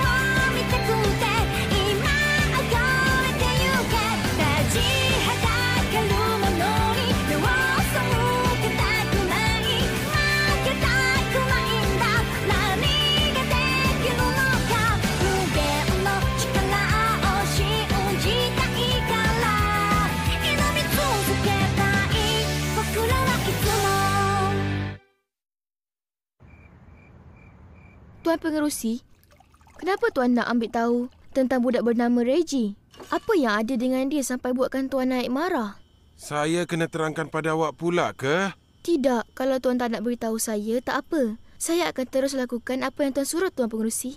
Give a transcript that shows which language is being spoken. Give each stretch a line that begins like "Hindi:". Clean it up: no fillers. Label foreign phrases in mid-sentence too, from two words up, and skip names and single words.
Japanese: 見たくて今を越えてゆけ立ちはだかるものに目を背けたくない負けたくないんだ何ができるのか無限の力を信じたいから挑み続けたい僕らはいつも
Malay: Tuan Pengerusi, kenapa Tuan nak ambil tahu tentang budak bernama Reggie? Apa yang ada dengan dia sampai buatkan Tuan naik marah? Saya kena terangkan pada awak pula ke? Tidak, kalau Tuan tak nak beritahu saya, tak apa. Saya akan terus lakukan apa yang Tuan suruh, Tuan Pengerusi.